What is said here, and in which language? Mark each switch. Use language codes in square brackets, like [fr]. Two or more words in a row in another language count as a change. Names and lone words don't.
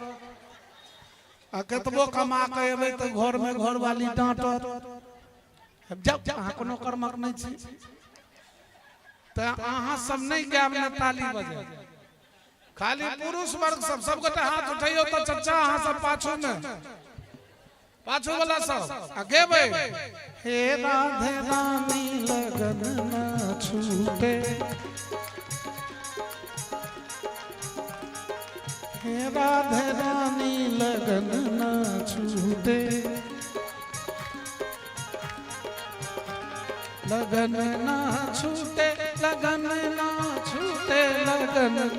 [mai] आ कतबो कमा के एबै तो घर में घरवाली डांटत, जब अहाँ कोनो कर्मक नहीं छी तो अहाँ सब नहीं गायब न ताली बजे। खाली पुरुष वर्ग सब गोटे हाथ उठाइयो तो चचा अहाँ सब पाछू में, पाछू वाला सब गेबै। हे राधे रानी लगन ना छूटे। हे राधे रानी लगन ना छूटे। लगन ना छूटे, लगन ना छूटे, लगन।